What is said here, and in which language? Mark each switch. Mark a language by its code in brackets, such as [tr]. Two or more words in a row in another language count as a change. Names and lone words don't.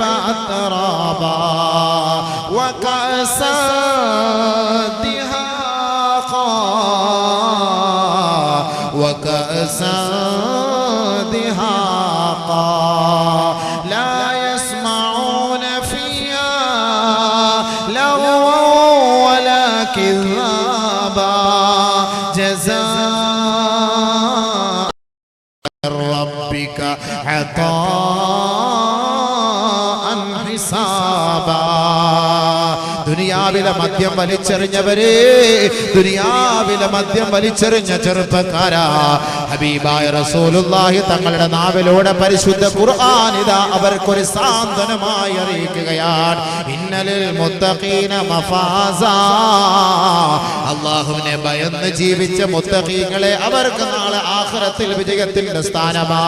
[ar] أترابا وكأسا دهاقا وكأسا دهاقا لا يسمعون فيها لغوا ولا كذابا جزاء ربك عطاء حسابا [ml] ദുനിയാവിലെ മദ്യം വലിച്ചെറിഞ്ഞവരെ, ദുനിയാവിലെ മദ്യം വലിച്ചെറിഞ്ഞ ചെറുപ്പക്കാരാ, ഹബീബായ റസൂലുള്ളാഹി തങ്ങളുടെ നാവിലൂടെ പരിശുദ്ധ ഖുർആൻ ഇതാ അവർക്കൊരു സാന്ത്വനമായി അറിയിക്കുകയാണ്. [ar] إن للمتقين مفازا, [ml] അല്ലാഹുവിനെ ഭയന്ന് ജീവിച്ച മുത്തഖീങ്ങളെ അവർക്ക് നാളെ ആഖിറത്തിൽ വിജയത്തിന്റെ സ്ഥാനമാ.